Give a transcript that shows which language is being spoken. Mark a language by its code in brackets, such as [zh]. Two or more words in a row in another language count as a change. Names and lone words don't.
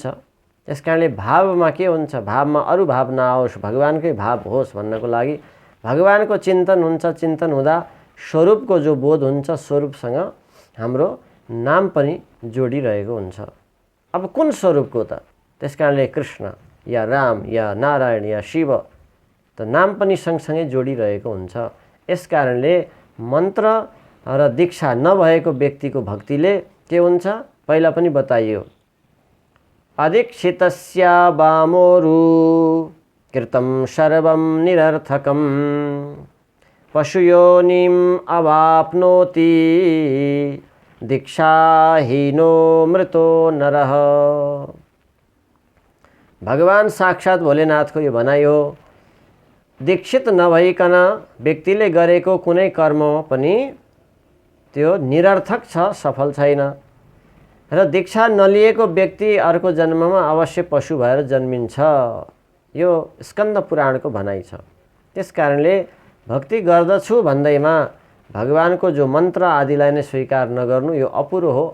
[ne] त्यसकारणले भावमा के हुन्छ, भावमा अरू भाव नआओस्, भगवानकै भाव होस् भन्नको लागि भगवानको चिन्तन हुन्छ। चिन्तन हुँदा स्वरूपको जो बोध हुन्छ, स्वरूपसँग हाम्रो नाम पनि जोडिरहेको हुन्छ। अब कुन स्वरूपको त? त्यसकारणले कृष्ण या राम या नारायण या शिव त नाम पनि सँगसँगै जोडिरहेको हुन्छ। यसकारणले मन्त्र र दीक्षा नभएको व्यक्तिको भक्तिले के हुन्छ पहिला पनि बताइयो। [sa] अदीक्षितस्य वामोरु कृतं सर्वं निरर्थकं पशुयोनिम् अवाप्नोति दीक्षाहीनो मृतो नरः। [ne] भगवान साक्षात भोलेनाथको यो भनाइ हो। दीक्षित नभइकन व्यक्तिले गरेको कुनै कर्म पनि त्यो निरर्थक छ, सफल छैन। र दीक्षा नलिएको व्यक्ति अर्को जन्ममा अवश्य पशु भएर जन्मिन्छ। यो स्कन्द पुराणको भनाइ छ। त्यसकारणले भक्ति गर्दछु भन्दैमा भगवानको जो मन्त्र आदिलाई नै स्वीकार नगर्नु यो अपुरो हो।